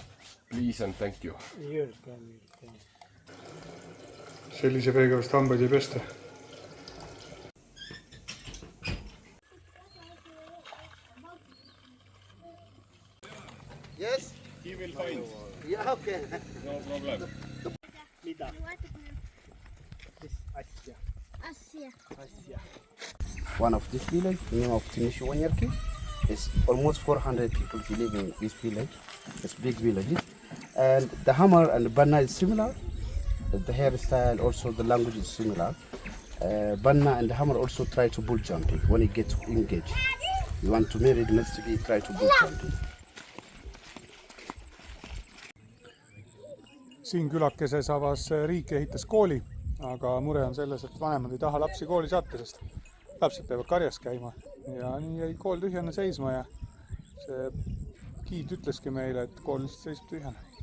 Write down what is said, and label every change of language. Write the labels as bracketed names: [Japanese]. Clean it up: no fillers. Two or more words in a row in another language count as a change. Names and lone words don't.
[English] Please and thank you. [Estonian] Sellise veega vist hambaid ei pesta. [English] Yes? He will find. Yeah, okay. No problem. [Estonian] Mida? Asja. [English] One of this village, the name of Tinishu Wanyarki, is almost 400 people live in this village. It's big village. And the hammer and the banna is similar. The hairstyle, also the language is similar. Banna and the hammer also try to bull jumping when you get engaged. You want to marry, it must be try to bull jumping. [Estonian] Siin külakeses avas riik ehitas kooli, aga mure on selles, et vanemad ei taha lapsi kooli saata, sest lapsed peavad karjas käima. Ja nii jäi kool tühjana seisma ja see giid ütleski meile, et kool lihtsalt seisab tühjana.